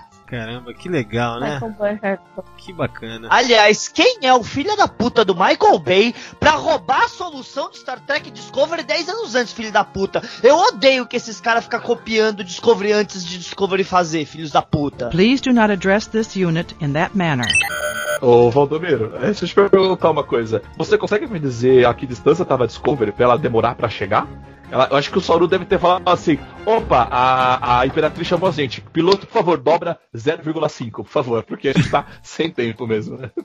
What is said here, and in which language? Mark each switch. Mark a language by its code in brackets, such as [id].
[pt] Caramba, que legal, né? Que bacana. Aliás, quem é o filho da puta do Michael Bay pra roubar a solução de Star Trek Discovery 10 anos antes, filho da puta? Eu odeio que esses caras ficam copiando Discovery antes de Discovery fazer, filhos da puta. [en] Please do not address this unit in that manner. [pt] Ô, Valdomiro, deixa eu te perguntar uma coisa. Você consegue me dizer a que distância tava a Discovery pra ela demorar pra chegar? Eu acho que o Saru deve ter falado assim: opa, a Imperatriz chamou a gente. Piloto, por favor, dobra 0,5, por favor, porque a gente tá sem tempo mesmo, né?